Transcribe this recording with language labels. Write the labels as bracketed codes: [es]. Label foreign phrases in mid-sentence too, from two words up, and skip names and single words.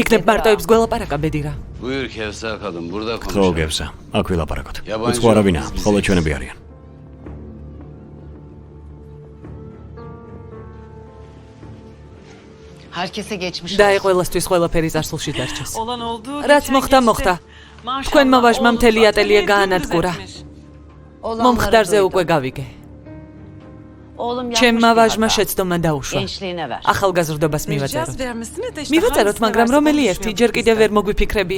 [ka] იქნებ მარტოებს გველაპარაკა, ბედირა. [tr] Buyur Kevser kadın, burada [ka] გთხოვ [tr] konuşalım. [ka] გევსა, აქ ვილაპარაკოთ. უცხო არავინა, მხოლოდ ჩვენები არიან. [tr] Herkese geçmiş. [ka] და ყველასთვის ყველაფერი წარსულში დარჩეს. რაც მოხდა, მოხდა. თქვენმა ვაჟმა მთელი ატელიე გაანადგურა. მომხდარზე უკვე გავიგე. ჩემმა ვაჟმა შეცდომა დაუშვა. ახალგაზრდობას მივაწეროთ. მივაწეროთ, მაგრამ რომელი ერთი ჯერ კიდევ ვერ მოგვიფიქრებია.